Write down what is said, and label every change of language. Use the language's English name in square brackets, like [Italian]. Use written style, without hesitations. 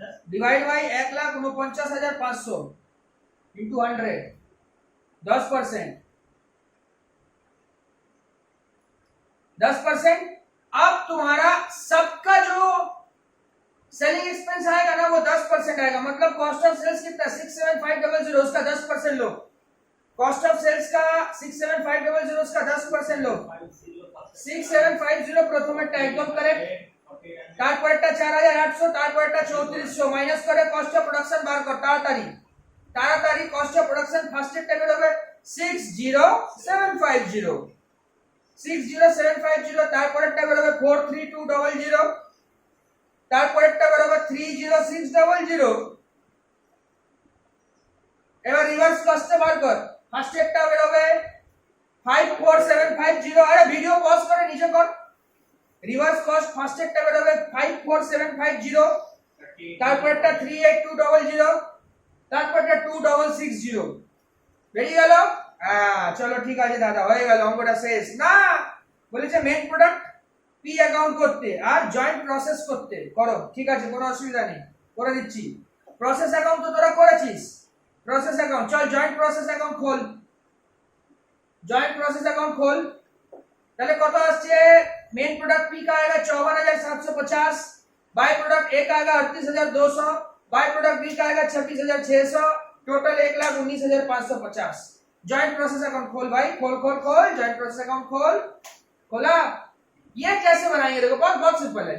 [English] Divide by 1,49,500 into 100, 10%। 10%। [Hindi] अब तुम्हारा सबका जो सेलिंग एक्सपेंस आएगा ना वो 10% आएगा। मतलब कॉस्ट ऑफ सेल्स कितना? 67500, उसका 10% लो। कॉस्ट ऑफ सेल्स का 67500, उसका 10% लो। [Bangla] 6750 প্রথমেরটা একদম কারেক্ট। তারপরেরটা 4800, তারপরেরটা 3400 মাইনাস করে কস্ট অফ প্রোডাকশন বার কর তাড়াতাড়ি তাড়াতাড়ি। কস্ট অফ প্রোডাকশন ফার্স্টেরটা বের হবে 60750, 60750। তারপরেরটা বের হবে 43200, তারপরেরটা বের হবে 30600। এবার রিভার্স কস্টে বার কর। ফার্স্টেরটা বের হবে 54750। আরে ভিডিও পজ করে নিচে কর। রিভার্স কস্ট ফার্স্টেরটা বের হবে 54750, তারপরেরটা 38200, তারপরেরটা 2660। বেরিয়ে গেল? হ্যাঁ, চলো ঠিক আছে দাদা, হয়ে গেল, অঙ্কটা শেষ। না, বলেছে মেইন প্রোডাক্ট পি অ্যাকাউন্ট করতে আর জয়েন্ট প্রসেস করতে। করো, ঠিক আছে, কোনো অসুবিধা নেই, করে দিচ্ছি। প্রসেস অ্যাকাউন্ট তো তোরা করেছিস। প্রসেস অ্যাকাউন্ট, চল জয়েন্ট প্রসেস অ্যাকাউন্ট খোল। [Hindi] जॉइंट प्रोसेस अकाउंट खोल। पहले [Bangla] कत আসছে? [Hindi] मेन प्रोडक्ट पी का आएगा 54,750, बाय प्रोडक्ट ए का आएगा 38,200, बाय प्रोडक्ट बी का आएगा 26,600, टोटल 1,19,550। जॉइंट प्रोसेस अकाउंट खोल भाई, खोल खोल खोल, जॉइंट प्रोसेस अकाउंट खोल। खोला? ये कैसे बनाएंगे? देखो बहुत बहुत सिंपल है।